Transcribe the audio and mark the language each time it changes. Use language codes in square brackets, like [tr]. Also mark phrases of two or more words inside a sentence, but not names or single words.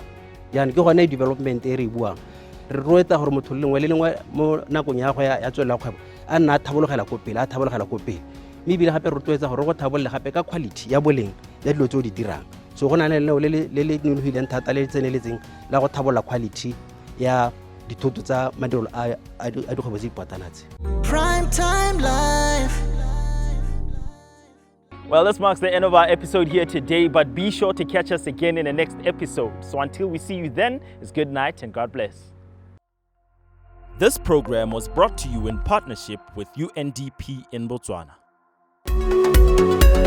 [tn] Yana ke gone development e re buang re roeta gore motho le lengwe mo nakong ya go ya tswela kgwebo a nna thabologela ko pele mme ebile gape re rotloetsa gore go thabolle gape ka quality ya boleng ya dilo tse o di dirang. So go na le lenaneo le nonofileng thata le tseneletseng la go thabolla quality ya dithoto tsa madirelo a dikgwebo tse dipotlana tse. [en] Primetime Live. Well, this marks the end of our episode here today, but be sure to catch us again in the next episode. So until we see you then, it's good night and God bless. This program was brought to you in partnership with UNDP in Botswana.